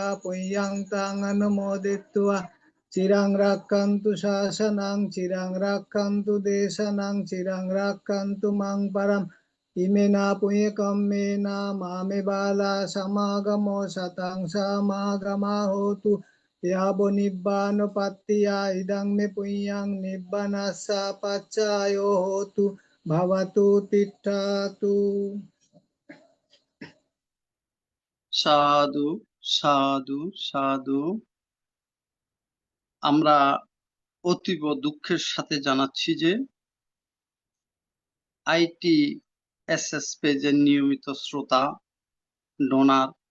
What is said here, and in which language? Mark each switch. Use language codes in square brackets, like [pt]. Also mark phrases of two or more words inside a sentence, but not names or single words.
[pi] পুণ্যাং তাং অনুমোদিত্বা চিরাং রাক্ষন্তু শাসনাং চিরাং রাক্ষন্তু দেশানাং চিরাং রাক্ষন্তু মাং পরম ইমেনা পুণ্য কম্মেনা মামে বালা সমাগমো শতাং সমাগমা হোতু ইয়াবো নিব্বান পাত্তিয়া ইদং মে পুণ্যাং নিব্বানাস্যা পাচ্চায়ো হোতু ভবতু তিষ্ঠতু। সাধু সাধু সাধু। [bn] আমরা অতীব দুঃখের সাথে জানাচ্ছি যে ITSS পেজের নিয়মিত শ্রোতা ডোনার